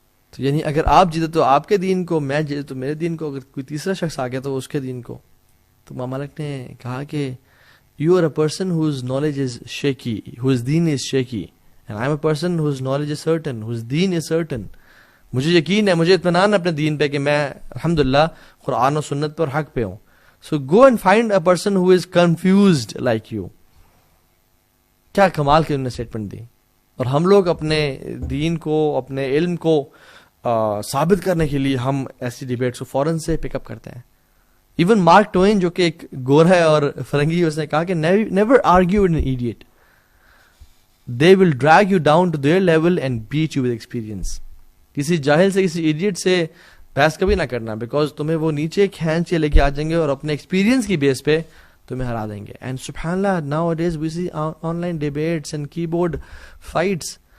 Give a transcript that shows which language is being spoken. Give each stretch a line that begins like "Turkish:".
Urdu: تو یعنی اگر آپ جیتے تو آپ کے دین کو، میں جیتے تو میرے دین کو، اگر کوئی تیسرا شخص آ گیا تو اس کے دین کو. تو امام مالک نے کہا کہ
English: You are a person whose knowledge is shaky, whose دین is shaky, and I am a person whose knowledge is certain, whose دین is certain.
Urdu: مجھے یقین ہے، مجھے اطمینان ہے اپنے دین پہ کہ میں الحمدللہ قرآن و سنت پر حق پہ ہوں.
English: So go and find a person who is confused like you.
Urdu: کیا کمال کی انہوں نے اسٹیٹمنٹ دی. اور ہم لوگ اپنے دین کو، اپنے علم کو ثابت کرنے کے لیے ہم ایسی ڈیبیٹس کو فوراً سے پک اپ کرتے ہیں. ایون مارک ٹوین جو کہ ایک گورا ہے اور فرنگی، اس نے کہا کہ
English: never argue with an idiot. They will drag you down to their level and beat you with experience.
Urdu: کسی جاہل سے، کسی ایڈیٹ سے بحث کبھی نہ کرنا، بیکاز تمہیں وہ نیچے کھینچ کے لے کے آ جائیں گے اور اپنے ایکسپیرینس کی بیس پہ تمہیں ہرا دیں گے.
English: And سبحان اللہ nowadays we see online debates and keyboard fights.